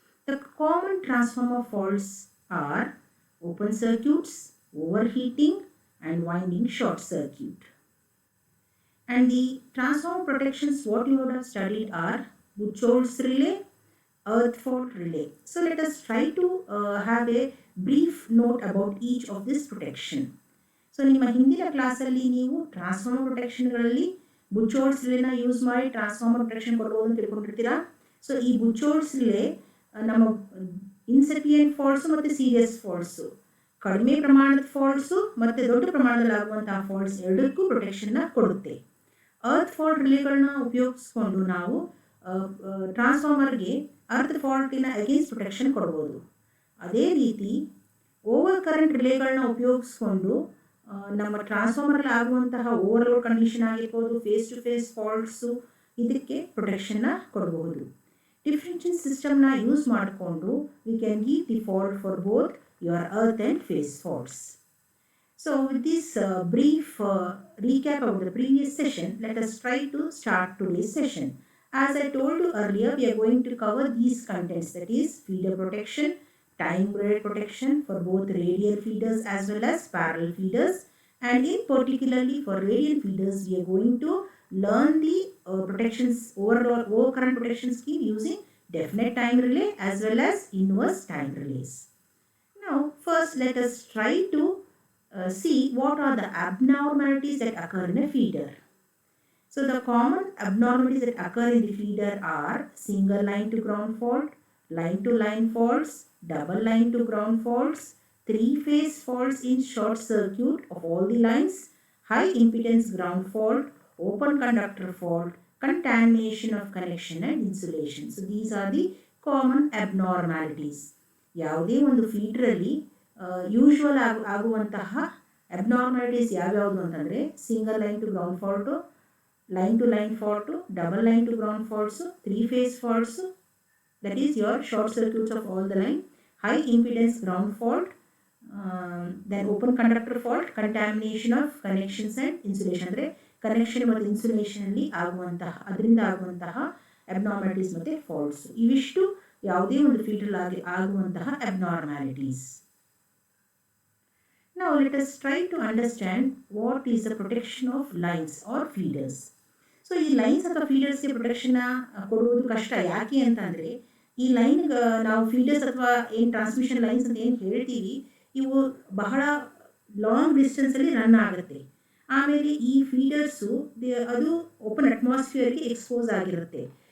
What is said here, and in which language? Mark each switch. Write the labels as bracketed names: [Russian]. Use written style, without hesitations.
[English] The common transformer faults are open circuits, overheating and winding short circuit. And the transformer protections what you would have studied are Buchholz relay, earth fault relay. So let us try to have a brief note about each of this protection. [Kannada] So ನಿಮ್ಮ ಹಿಂದಿನ ಕ್ಲಾಸಲ್ಲಿ ನೀವು transformer ಪ್ರೊಟೆಕ್ಷನ್ಗಳಲ್ಲಿ ಬುಚೋಲ್ಸ್ ರಿಲೇನ use ಮಾಡಿ transformer protection ಕೊಡ್ಬೋದು ಅಂತ ತಿಳ್ಕೊಂಡಿರ್ತೀರಾ. So ಈ ಬುಚೋಲ್ಸ್ relay ನಮ್ಮ ಇನ್ಸೆಪಿಯೆಂಟ್ ಫಾಲ್ಟ್ಸು ಮತ್ತು ಸೀರಿಯಸ್ ಫಾಲ್ಟ್ಸು, ಕಡಿಮೆ ಪ್ರಮಾಣದ ಫಾಲ್ಟ್ಸು ಮತ್ತು ದೊಡ್ಡ ಪ್ರಮಾಣದಲ್ಲಿ ಆಗುವಂತಹ ಫಾಲ್ಟ್ಸ್ ಎರಡಕ್ಕೂ ಪ್ರೊಟೆಕ್ಷನ್ನ ಕೊಡುತ್ತೆ. ಅರ್ತ್ ಫಾಲ್ಟ್ ರಿಲೇಗಳನ್ನ ಉಪಯೋಗಿಸ್ಕೊಂಡು ನಾವು ಟ್ರಾನ್ಸ್ಫಾರ್ಮರ್ಗೆ ಅರ್ತ್ ಫಾಲ್ಟಿನ ಅಗೇನ್ಸ್ಟ್ ಪ್ರೊಟೆಕ್ಷನ್ ಕೊಡ್ಬೋದು. ಅದೇ ರೀತಿ ಓವರ್ ಕರೆಂಟ್ ರಿಲೇಗಳನ್ನ ಉಪಯೋಗಿಸ್ಕೊಂಡು ನಮ್ಮ ಟ್ರಾನ್ಸ್ಫಾರ್ಮರಲ್ಲಿ ಆಗುವಂತಹ ಓವರ್ಲೋಡ್ ಕಂಡೀಷನ್ ಆಗಿರ್ಬೋದು, ಫೇಸ್ ಟು ಫೇಸ್ ಫಾಲ್ಟ್ಸು, ಇದಕ್ಕೆ ಪ್ರೊಟೆಕ್ಷನ್ನ ಕೊಡಬಹುದು. ಡಿಫ್ರೆನ್ಷಿಯಲ್ ಸಿಸ್ಟಮ್ನ ಯೂಸ್ ಮಾಡಿಕೊಂಡು [English] We can give the fault for both your earth and phase faults. So with this brief recap of the previous session, let us try to start today's session. As I told you earlier, we are going to cover these contents, that is feeder protection, time graded protection for both radial feeders as well as parallel feeders, and in particularly for radial feeders we are going to learn the protections overcurrent protection scheme using definite time relay as well as inverse time relays. Now first let us try to see what are the abnormalities that occur in a feeder. So the common abnormalities that occur in the feeder are single line to ground fault, line to line faults, double line to ground faults, three-phase faults in short circuit of all the lines, high impedance ground fault, open conductor fault, contamination of connection and insulation. So these are the common abnormalities. [Kannada] ಯಾವುದೇ ಒಂದು ಫೀಡರಲ್ಲಿ usual ಆಗುವಂತಹ abnormalities ಯಾವ್ಯಾವುದು ಅಂತಂದರೆ single line to ground fault, line to line fault, double line to ground ಫಾಲ್ಟ್ಸು, three phase ಫಾಲ್ಟ್ಸು, [English] that is your short circuits of all the line, high impedance ground fault, then open conductor fault, contamination of connections and insulation. [Kannada] ಅಂದರೆ connection ಮತ್ತು ಇನ್ಸುಲೇಷನಲ್ಲಿ ಅದರಿಂದ ಆಗುವಂತಹ abnormalities ಮತ್ತು faults, ಇವಿಷ್ಟು ಯಾವುದೇ ಒಂದು feeder ಆಗುವಂತಹ abnormalities. [English] Now let us try to understand what is the protection of lines or feeders. [Kannada] So ಈ ಲೈನ್ಸ್ ಅಥವಾ ಫೀಡರ್ಸ್ಗೆ ಪ್ರೊಟೆಕ್ಷನ್ನ ಕೊಡುವುದು ಕಷ್ಟ. ಯಾಕೆ ಅಂತಂದರೆ ಈ ಲೈನ್ ನಾವು ಫೀಡರ್ಸ್ ಅಥವಾ ಏನು ಟ್ರಾನ್ಸ್ಮಿಷನ್ ಲೈನ್ಸ್ ಅಂತ ಏನು ಹೇಳ್ತೀವಿ, ಇವು ಬಹಳ ಲಾಂಗ್ ಡಿಸ್ಟೆನ್ಸಲ್ಲಿ ರನ್ ಆಗುತ್ತೆ. ಆಮೇಲೆ ಈ ಫೀಡರ್ಸು ಅದು ಓಪನ್ ಅಟ್ಮಾಸ್ಫಿಯರ್ಗೆ ಎಕ್ಸ್ಪೋಸ್ ಆಗಿರುತ್ತೆ.